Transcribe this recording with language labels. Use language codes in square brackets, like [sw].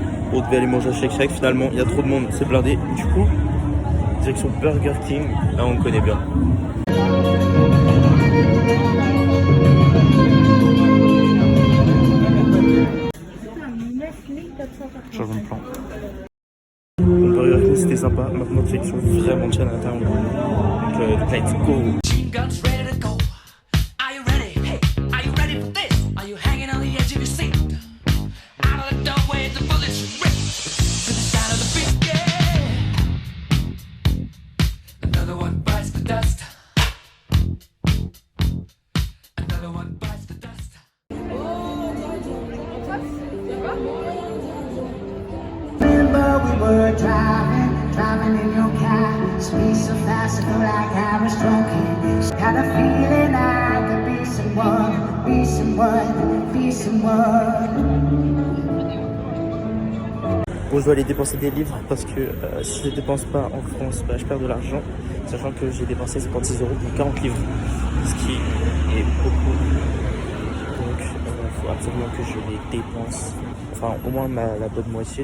[fr] On devait aller manger à Shake Shack, finalement, il y a trop de monde, c'est blindé. Du coup, direction Burger King, là on connaît bien. Changement de plan. Bon, Burger King c'était sympa, maintenant direction vraiment Chinatown. [en] Donc let's go. Machine guns ready to go. Are you ready? Hey, are you ready for this? Are you hanging on the edge of your seat? Out of the doorway, the bullets rip to the sound of the beat. Yeah. Another one bites the dust. Another one bites the dust. Remember we were driving in your car. Speed so fast, I feel like I was drunk. Had a feeling I could be someone, be someone, be someone. [fr] Bon, je dois aller dépenser des livres parce que si je ne dépense pas en France, bah, je perds de l'argent. Sachant que j'ai dépensé 56 € pour 40 livres, ce qui est beaucoup. Donc il faut absolument que je les dépense. Enfin, au moins la bonne moitié.